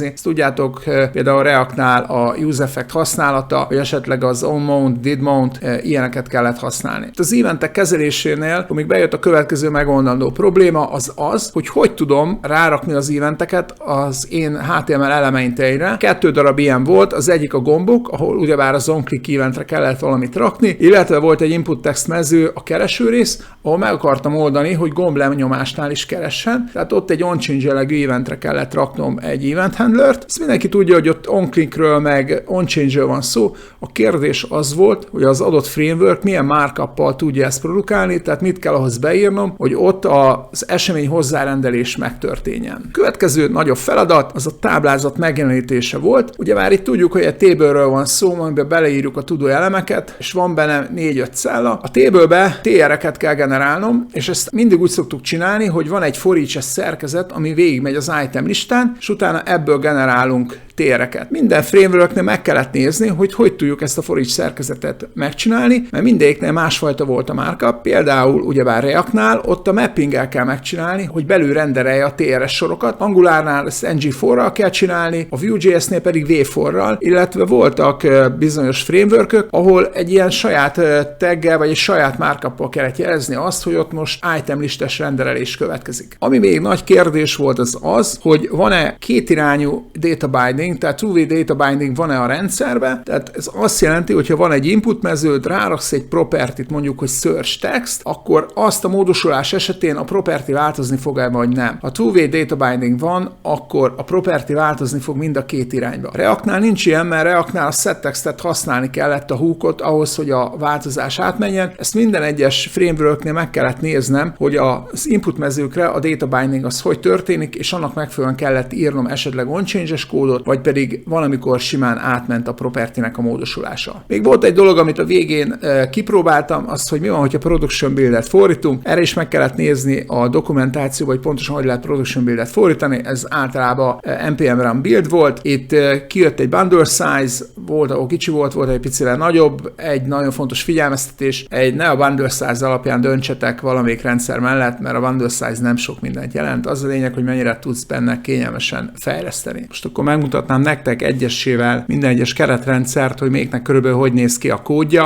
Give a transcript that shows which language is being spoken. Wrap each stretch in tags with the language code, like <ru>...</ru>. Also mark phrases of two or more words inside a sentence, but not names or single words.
<hu>Ezt tudjátok, például a Reactnál a useEffect használata, vagy esetleg az onMount, didMount, ilyeneket kellett használni. Az eventek kezelésénél, amíg bejött a következő megoldandó probléma, az, hogy tudom rárakni az eventeket az én HTML elementeire. 2 darab ilyen volt, az egyik a gombok, ahol ugyebár az onClick eventre kellett valamit rakni, illetve volt egy input text mező, a kereső rész, ahol meg akartam oldani, hogy gomb lenyomásnál is keressen. Tehát ott egy onChange jellegű eventre kellett raknom egy</hu> <en>event handlert.</en> <hu>Ezt mindenki tudja, hogy ott onClickről meg onChange-ről van szó. A kérdés az volt, hogy az adott framework milyen markuppal tudja ezt produkálni, tehát mit kell ahhoz beírnom, hogy ott az esemény hozzárendelés megtörténjen. Következő nagyobb feladat az a táblázat megjelenítése volt. Ugye már itt tudjuk, hogy egy table-ről van szó, amiben beleírjuk a tudó elemeket, és van benne 4-5 cella. A table-be TR-eket kell generálnom, és ezt mindig úgy szoktuk csinálni, hogy van egy</hu> <en>for each</en> <hu>szerkezet, ami végigmegy az item listán, és utána ebből generálunk TR-eket. Minden frameworknél meg kellett nézni, hogy tudjuk ezt a</hu> <en>for each</en> <hu>szerkezetet megcsinálni, mert mindegyiknél másfajta volt a markup. Például ugyebár Reactnál ott a mappinggel kell megcsinálni, hogy belül renderelje a TRS sorokat. Angulárnál ezt ng4-ral kell csinálni, a Vue.js-nél pedig v4-ral, illetve voltak bizonyos frameworkök, ahol egy ilyen saját taggel vagy egy saját markuppal kellett jelezni azt, hogy ott most item listes renderelés következik. Ami még nagy kérdés volt az, hogy van-e kétirányú</hu> <en>data binding,</en> <hu>tehát</hu> <en>two-way data binding</en> <hu>van-e a rendszerbe, tehát ez azt jelenti, hogy ha van egy input meződ, ráraksz egy property-t, mondjuk, hogy</hu> <en>search text,</en> <hu>akkor azt a módosulás esetén a property változni fog-e, vagy nem. Ha</hu> <en>two-way data binding</en> <hu>van, akkor a property változni fog mind a két irányba. A Reactnál nincs ilyen, mert Reactnál a setTextet használni kellett, a hookot ahhoz, hogy a változás átmenjen. Ezt minden egyes frameworknél meg kellett néznem, hogy az input mezőkre a</hu> <en>data binding</en> <hu>az hogy történik, és annak megfelelően kellett írnom esetleg onChange-es kódot, vagy vagy pedig valamikor simán átment a property-nek a módosulása. Még volt egy dolog, amit a végén kipróbáltam, az, hogy mi van, hogyha</hu> <en>production buildet</en> <hu>fordítunk. Erre is meg kellett nézni a dokumentációba, hogy pontosan hogy lehet</hu> <en>production buildet</en> <hu>fordítani. Ez általában</hu> <en>npm run build</en> <hu>volt. Itt kijött egy</hu> <en>bundle size,</en> <hu>volt, ahol kicsi volt egy picivel nagyobb. Egy nagyon fontos figyelmeztetés, ne a</hu> <en>bundle size</en> <hu>alapján döntsetek valamelyik rendszer mellett, mert a</hu> <en>bundle size</en> <hu>nem sok mindent jelent. Az a lényeg, hogy mennyire tudsz benne kényelmesen fejleszteni. Most akkor megmutatnám nektek egyesével minden egyes keretrendszert, hogy melyiknek körülbelül hogy néz ki a kódja.</hu>